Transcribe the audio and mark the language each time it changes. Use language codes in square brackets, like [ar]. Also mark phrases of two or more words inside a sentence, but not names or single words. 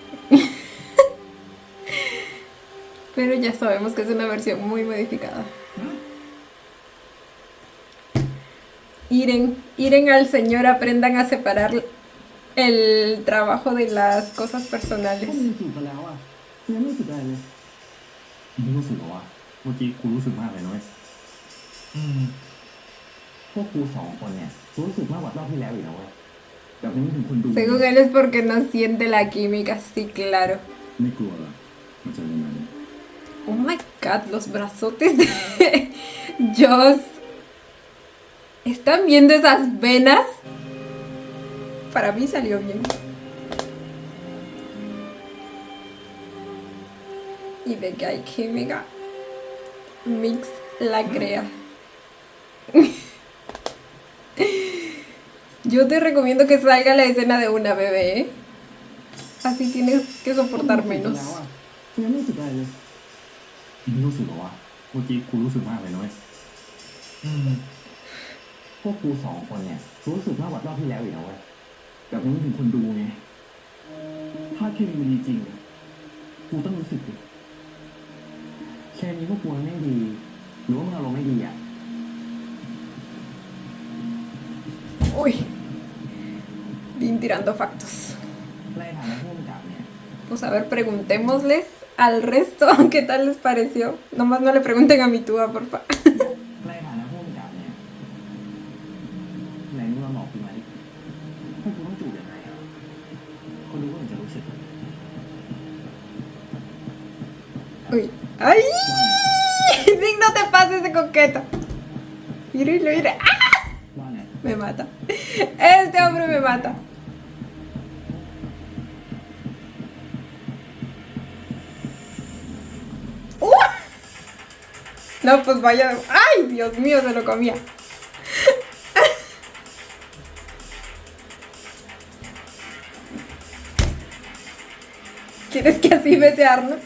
[es] Pero ya sabemos que es una versión muy modificada. Iren al Señor, aprendan a separar el trabajo de las cosas personales. [th] เมื่อกี้กูรู้สึกมากเลยนะเว้ย อืม พวกกูสองคนเนี่ยรู้สึกมากกว่ารอบที่แล้วอีกนะเว้ยแบบนี้ถึงคนดู [es] Según él es porque no siente la química, sí, claro. [th] ไม่กลัวเหรอมาเจอกันนั้น [en] Oh my god, [es] los brazotes de Joss. ¿Están viendo esas venas? Para mí salió bien. Y de que hay química, Mix la crea. Yo te recomiendo que salga la escena de una bebé, ¿eh? Así tienes que soportar [th] แล้ว [es] menos. [th] อ่ะกูยังไม่รู้สึกอะไรเลยมึงรู้สึกเหรอวะเมื่อกี้กูรู้สึกมากเลยนะเว้ย อืม พวกกูสองคนเนี่ยรู้สึกมากกว่ารอบที่แล้วอีกนะเว้ยแบบนี้ถึงคนดูไงถ้าเคมีมันดีจริงกูต้องรู้สึกดิเคมีพวกกูมันไม่ดีหรือว่ามึงอารมณ์ไม่ดีอ่ะ [es] Uy, Dean tirando factos. [th] ในฐานะผู้กำกับเนี่ย [es] Pues a ver, preguntémosles al resto qué tal les pareció. Nomás no le pregunten a mi tía, porfa. [th] ในฐานะผู้กำกับเนี่ยไหนมึงลองบอกกูมาดิพวกกูต้องจูบยังไงอ่ะคนดูก็เหมือนจะรู้สึก [es] Uy. ¡Ay! Dean, no te pases de coqueta. Mira, mira. ¡Ah! [th] ว่าไง [es] Me mata. Este hombre me mata. ¡Uh! No, pues vaya. ¡Ay, Dios mío, se lo comía! ¿Quieres que así bese a Arnold?